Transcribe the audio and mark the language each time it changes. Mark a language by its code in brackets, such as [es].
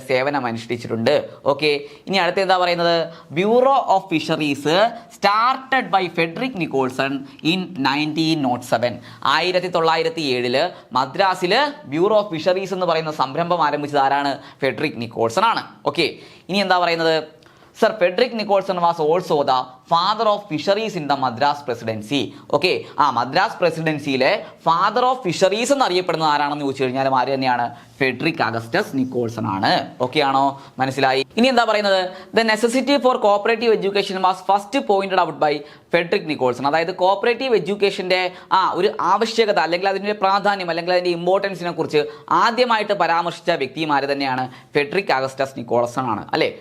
[ml] സേവനം അനുഷ്ഠിച്ചിട്ടുണ്ട്. ഓക്കെ, ഇനി അടുത്ത എന്താ പറയുന്നത്? [en] Bureau of fisheries started by Frederick Nicholson in 1907. [ml] 1907 മദ്രാസിൽ ബ്യൂറോ ഓഫ് ഫിഷറീസ് എന്ന് പറയുന്ന സംരംഭം ആരംഭിച്ചത് ആരാണ്? ഫെഡറിക് നിക്കോൾസൺ ആണ്. ഓക്കെ, ഇനി എന്താ പറയുന്നത്? [en] Sir Frederick Nicholson was also the father of fisheries in the Madras Presidency. [ml] Okay, Madras പ്രസിഡൻസിയിലെ father of fisheries എന്നറിയപ്പെടുന്ന ആരാണെന്ന് ചോദിച്ചു കഴിഞ്ഞാൽ ആര് തന്നെയാണ്? ഫെഡറിക് അഗസ്റ്റസ് നിക്കോൾസൺ ആണ്. ഓക്കെ ആണോ? മനസ്സിലായി? ഇനി എന്താ പറയുന്നത്? [en] The necessity for cooperative education was first pointed out by Frederick Nicholson. [ml] അതായത് കോപ്പറേറ്റീവ് എഡ്യൂക്കേഷന്റെ ഒരു ആവശ്യകത അല്ലെങ്കിൽ അതിന്റെ പ്രാധാന്യം അല്ലെങ്കിൽ അതിന്റെ ഇമ്പോർട്ടൻസിനെ കുറിച്ച് ആദ്യമായിട്ട് പരാമർശിച്ച വ്യക്തിമാര് തന്നെയാണ് ഫെഡറിക് അഗസ്റ്റസ് നിക്കോൾസൺ ആണ്, അല്ലേ?